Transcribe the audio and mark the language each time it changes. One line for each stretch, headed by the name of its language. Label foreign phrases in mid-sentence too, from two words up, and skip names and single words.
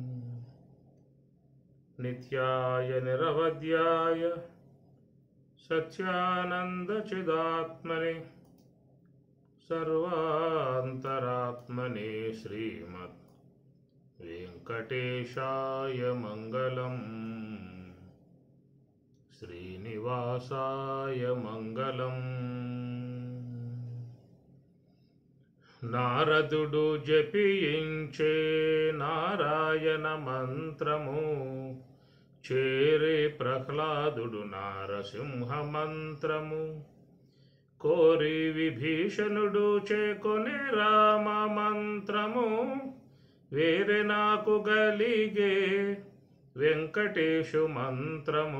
Sanskrit: नित्याय निरवध्याय सत्यानन्दचिदात्मने सर्वान्तरात्मने श्रीमद् वेंकटेशाय मंगलम्, श्रीनिवासाय मंगलम्।
Telugu: నారదుడు జపించే నారాయణ మంత్రము, చేరే ప్రహ్లాదుడు నారసింహ మంత్రము, కోరి విభీషణుడు చేకొనే రామ మంత్రము, వేరే నాకు గలిగే వెంకటేశు మంత్రము.